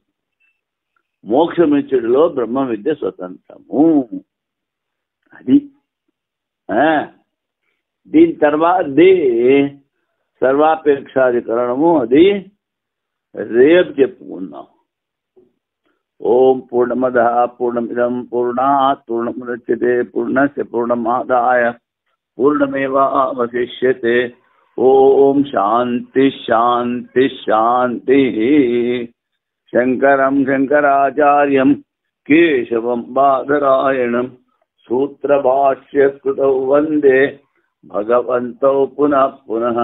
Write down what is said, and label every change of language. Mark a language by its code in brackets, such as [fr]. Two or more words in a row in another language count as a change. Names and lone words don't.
[te] మోక్షమిచ్చుడిలో బ్రహ్మ విద్య స్వతంత్రము. అది దీని తర్వాతది సర్వాపేక్షాధికరణము. అది రేపు చెప్పుకుందాం. [sa] ఓం పూర్ణమద పూర్ణమిదం పూర్ణాత్ పూర్ణముదచ్యతే పూర్ణస్య పూర్ణమాదాయ పూర్ణమేవావశిష్యతే. ఓం శాంతి శాంతి శాంతి. శంకరం శంకరాచార్యం కేశవం బాదరాయణం సూత్రభాష్యకృతౌ వందే భగవంతౌ పునః పునః.